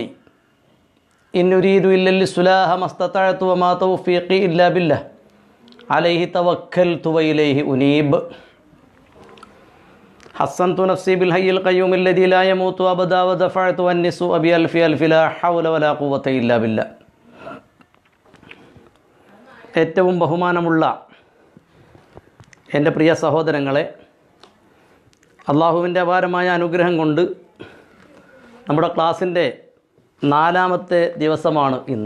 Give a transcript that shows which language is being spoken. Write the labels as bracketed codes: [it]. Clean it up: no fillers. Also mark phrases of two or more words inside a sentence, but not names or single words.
[ar] إن أريد إلا الإصلاح ما استطعت وما توفيقي إلا بالله عليه توكلت وإليه أنيب. حصنت نفسي بالحي القيوم الذي لا يموت أبدا ودفعت عني السوء بألف ألف لا حول ولا قوة إلا بالله. [ml] ഏറ്റവും ബഹുമാനമുള്ള എൻ്റെ പ്രിയ സഹോദരങ്ങളെ, അള്ളാഹുവിൻ്റെ അപാരമായ അനുഗ്രഹം കൊണ്ട് നമ്മുടെ ക്ലാസ്സിൻ്റെ 4ാമത്തെ ദിവസമാണ് ഇന്ന്.